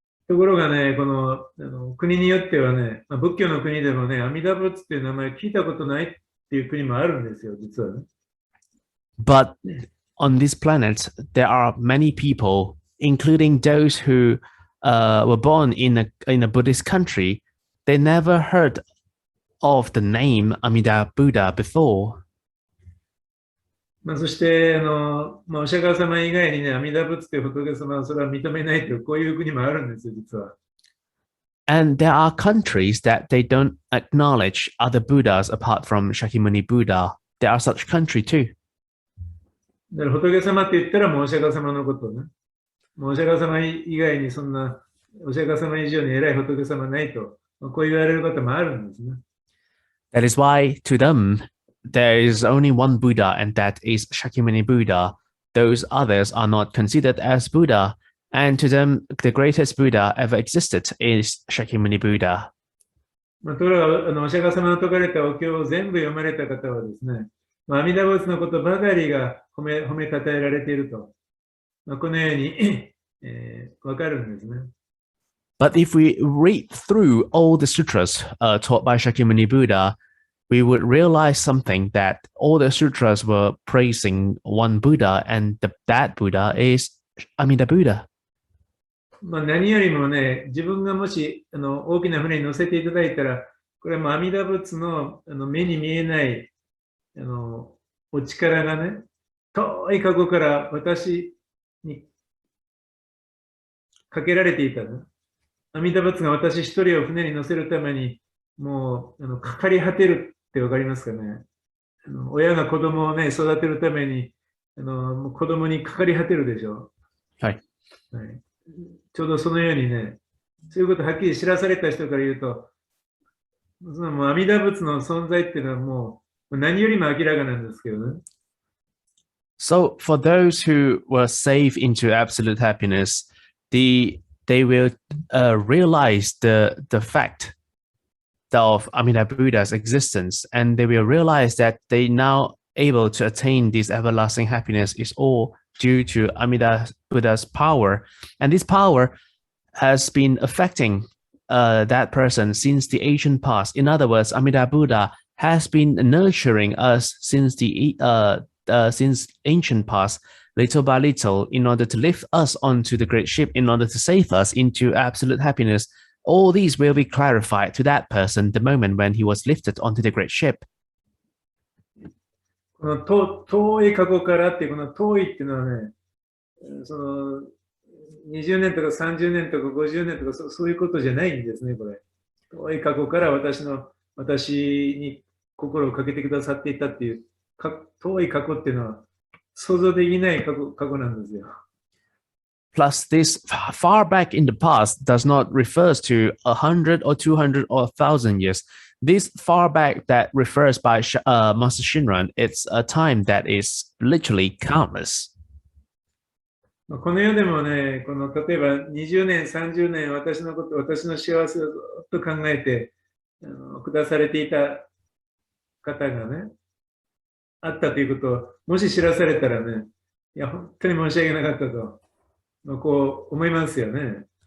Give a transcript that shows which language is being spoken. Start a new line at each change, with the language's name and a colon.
Japanese: ところがね、この国によってはね、仏教の国でもね、阿弥陀仏っていう名前聞いたことないっていう国もあるんですよ、実はね。
English: But on this planet, there are many people, including those who were born in a Buddhist country. They never heard of the name Amida Buddha before.
Japanese: そして、お釈迦様以外にね、阿弥陀仏という仏様はそれは認めないという、こういう国もあるんですよ、実は。
English: And there are countries that they don't acknowledge other Buddhas apart from Shakyamuni Buddha. There are such countries too.
Japanese: だから仏様って言ったらもうお釈迦様のことね。もうお釈迦様以外にそんなお釈迦様以上に偉い仏様ないと、こう言われることもあるんですね。
English: That is why to them, there is only one Buddha, and that is Shakyamuni Buddha. Those others are not considered as Buddha. And to them, the greatest Buddha ever existed is Shakyamuni Buddha.
Japanese: ところがお釈迦様の説かれたお経を全部読まれた方はですね、阿弥陀仏のことばかりが褒めたたえられていると、このようにわかるんですね。
English: But if we read through all the sutras taught by Shakyamuni Buddha, we would realize something, that all the sutras were praising one Buddha, and that Buddha is Amida Buddha.
Japanese: 何よりもね、自分がもし大きな船に乗せていただいたら、これはもう阿弥陀仏の目に見えないお力がね、遠い過去から私にかけられていたね。阿弥陀仏が私一人を船に乗せるために、もうかかり果てるってわかりますかね。親が子供をね、育てるために子供にかかり果てるでしょ。はい。はい、ちょうどそのようにね、そういうことをはっきり知らされた人から言うと、そのもう阿弥陀仏の存在っていうのはもう何よりも明らかなんですけどね。
English: So for those who were saved into absolute happiness, they will realize the fact of Amida Buddha's existence, and they will realize that they now able to attain this everlasting happiness is all due to Amida Buddha's power. And this power has been affecting that person since the ancient past. In other words, Amida Buddha has been nurturing us since ancient past, little by little, in order to lift us onto the great ship, in order to save us into absolute happiness. All these will be clarified to that person the moment when he was lifted onto the great ship.
Japanese: この遠い過去からっていうこの遠いっていうのはね、その20年とか30年とか50年とかそういうことじゃないんですね、これ。遠い過去から私に心をかけてくださっていたっていう遠い過去っていうのは想像できない過去なんですよ。
English: Plus, this far back in the past does not refer to 100 or 200 or 1,000 years. This far back that refers by Master Shinran, it's a time that is literally countless.
Japanese: この世でもね、例えば20年、30年、私の幸せをずっと考えてくだされていた方がね、あったということを、もし知らされたらね、いや、本当に申し訳なかったと、こう思いますよね。